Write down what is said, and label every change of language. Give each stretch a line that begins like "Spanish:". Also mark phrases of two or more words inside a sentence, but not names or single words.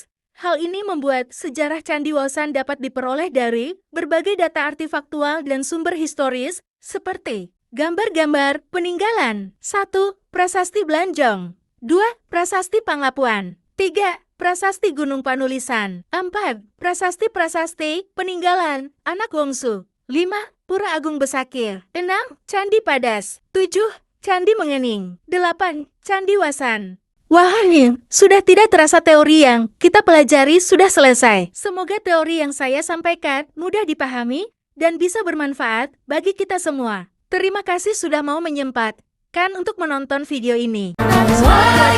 Indonesian: Hal ini membuat sejarah Candi Wasan dapat diperoleh dari berbagai data artifaktual dan sumber historis, seperti gambar-gambar peninggalan. 1. Prasasti Blanjong. 2. Prasasti Panglapuan. 3. Prasasti Gunung Panulisan. 4. Prasasti-prasasti peninggalan anak Wongsu. 5. Pura Agung Besakih. 6. Candi Padas. 7. Candi Mengening. 8. Candi Wasan. Wah, sudah tidak terasa teori yang kita pelajari sudah selesai. Semoga teori yang saya sampaikan mudah dipahami dan bisa bermanfaat bagi kita semua. Terima kasih sudah mau menyempatkan untuk menonton video ini.